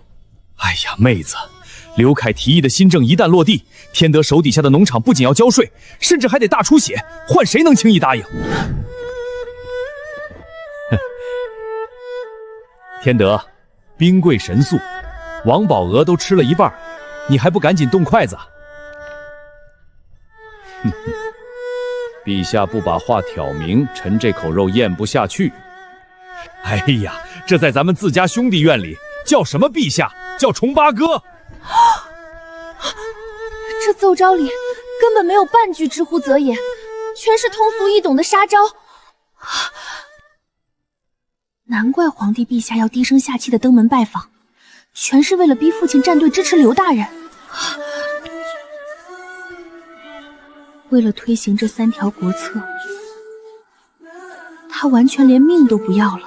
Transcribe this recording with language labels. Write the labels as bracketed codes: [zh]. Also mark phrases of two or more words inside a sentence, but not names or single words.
[zh] 哎呀，妹子，劉愷提議的新政一旦落地，天德手底下的農場不僅要交稅，甚至還得大出血，換誰能輕易答應？天德，兵貴神速，王寶娥都吃了一半，你還不趕緊動筷子？哼哼，陛下不把話挑明，臣這口肉咽不下去。哎呀，這在咱們自家兄弟院裡叫什麼陛下，叫重八哥。這奏招裡根本沒有半句知乎者也，全是通俗易懂的殺招。難怪皇帝陛下要低聲下氣的登門拜訪，全是為了逼父親站隊支持劉大人。為了推行這3條國策，他完全連命都不要了。